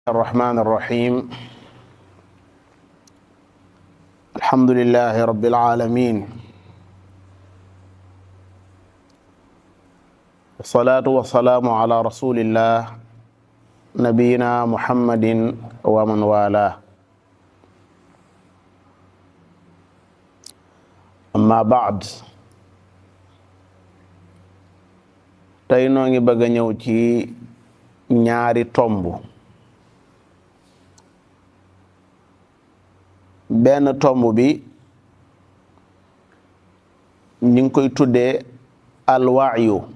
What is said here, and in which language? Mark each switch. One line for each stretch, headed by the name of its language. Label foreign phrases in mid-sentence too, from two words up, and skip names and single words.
Arabic: الرحمن الرحيم الحمد لله رب العالمين والصلاة والسلام على رسول الله نبينا محمد ومن والاه أما بعد
Wolof: tey noo ngi bëgg a ñëw ci ñaari tomb benn tomb bi ñu ngi koy tuddee alwaayu